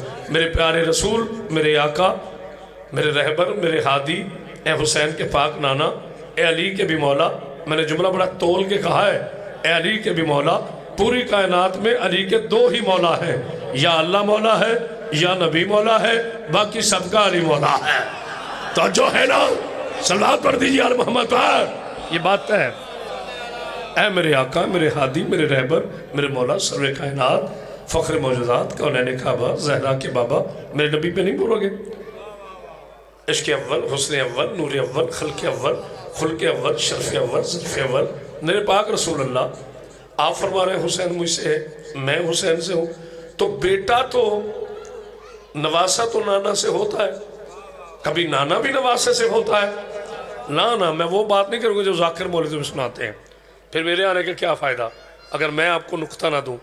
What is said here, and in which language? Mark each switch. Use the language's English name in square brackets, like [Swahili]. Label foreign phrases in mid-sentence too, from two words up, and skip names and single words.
[Urdu] میرے پیارے رسول، میرے آقا، میرے رہبر، میرے ہادی، اے حسین کے پاک نانا، اے علی کے بھی مولا، میں نے جملہ بڑا تول کے کہا ہے، اے علی کے بھی مولا، پوری کائنات میں علی کے دو ہی مولا ہیں، یا اللہ مولا ہے یا نبی مولا ہے، باقی سب کا علی مولا ہے۔ تو جو ہے نا، صلوات پڑھ دیجیے آل محمد پر، یہ بات ہے۔ اے میرے آقا، میرے ہادی، میرے رہبر، میرے مولا، سرور کائنات، فخر موجودات، کونین کعبہ، زہرا کے بابا، میرے نبی پہ نہیں بولو گے؟ عشق اول، حسن اول، نور اول، خلق اول، خلق اول، شرف اول، ظرف اول، میرے پاک رسول اللہ، آپ فرما رہے ہیں حسین مجھ سے ہے، میں حسین سے ہوں۔ تو بیٹا تو نواسہ تو نانا سے ہوتا ہے، کبھی نانا بھی نواسے سے ہوتا ہے؟ نہ میں وہ بات نہیں کروں گا جو ذاکر مولوی میں سناتے ہیں، پھر میرے آنے کا کیا فائدہ اگر میں آپ کو نقطہ نہ دوں؟